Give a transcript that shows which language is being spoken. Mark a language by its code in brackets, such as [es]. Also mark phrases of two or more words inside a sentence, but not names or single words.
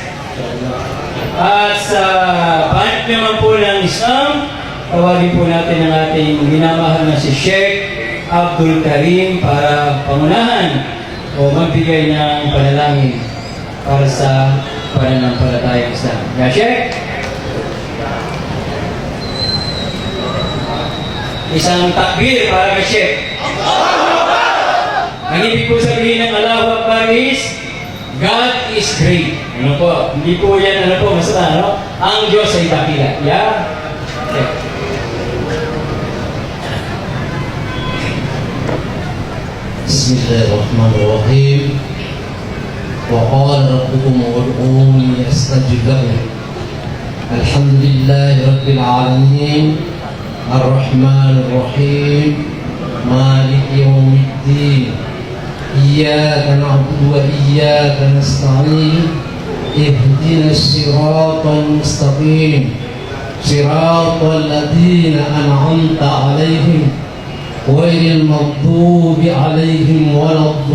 [tl] At sa panit naman po ng Islam, tawagin po natin ang ating minamahal na si Sheikh Abdul Karim para pangunahan o magbigay ng panalangin para sa pananampalatayang Islam. Ya, Sheikh? Isang takbir para kay Sheikh. Ang ibig po sabihin ng [ar] الله أكبر [tl] is [en] God is great. [tl] Ano po? Hindi po yan, ano po, basta ano? Ang Diyos ay dakila. Yeah? Okay. [ar] بسم الله الرحمن الرحيم وقال ربكم ادعوني استجب لكم الحمد لله رب العالمين الرحمن الرحيم مالك يوم الدين إياك نعبد وإياك نستعين اهدنا الصراط المستقيم صراط الذين أنعمت عليهم غير المغضوب عليهم ولا